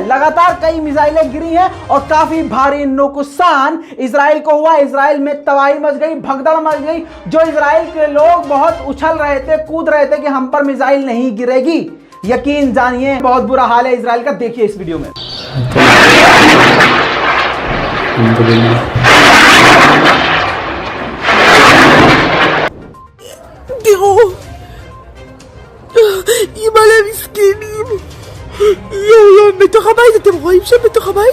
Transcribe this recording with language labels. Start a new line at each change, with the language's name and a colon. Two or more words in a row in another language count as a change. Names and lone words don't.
Hindi: लगातार कई मिसाइलें गिरी हैं और काफी भारी नुकसान इजराइल को हुआ। इजराइल में तबाही मच गई, भगदड़ मच गई। जो इजराइल के लोग बहुत उछल रहे थे, कूद रहे थे कि हम पर मिसाइल नहीं गिरेगी, यकीन जानिए बहुत बुरा हाल है इजराइल का। देखिए इस वीडियो में।
Hebrew: אימא'לה מסכנים, יואו, בתוך הבית, אתם רואים שם בתוך הבית?